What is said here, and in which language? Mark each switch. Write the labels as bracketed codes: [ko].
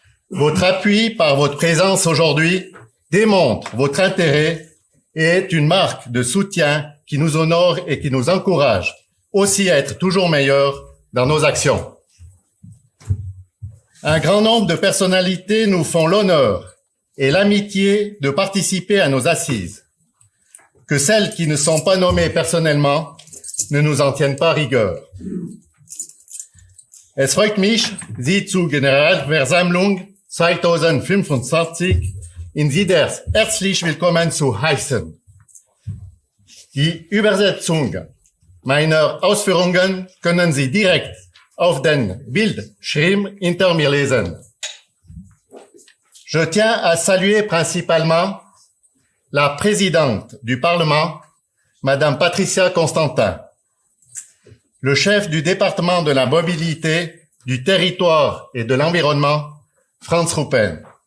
[fr] Votre appui par votre présence aujourd'hui démontre votre intérêt et est une marque de soutien qui nous honore et qui nous encourage aussi à être toujours meilleurs dans nos actions. Un grand nombre de personnalités nous font l'honneur et l'amitié de participer à nos assises. Que celles qui ne sont pas nommées personnellement ne nous en tiennent pas rigueur. [de] Es freut mich, Sie zur Generalversammlung 2025 in Sieders herzlich willkommen zu heißen. Die Übersetzung meiner Ausführungen können Sie direkt auf den Bildschirm hinter mir lesen. [fr] Je tiens à saluer principalement la présidente du Parlement, Madame Patricia Constantin, le chef du département de la mobilité, du territoire et de l'environnement, Franz Ruppen,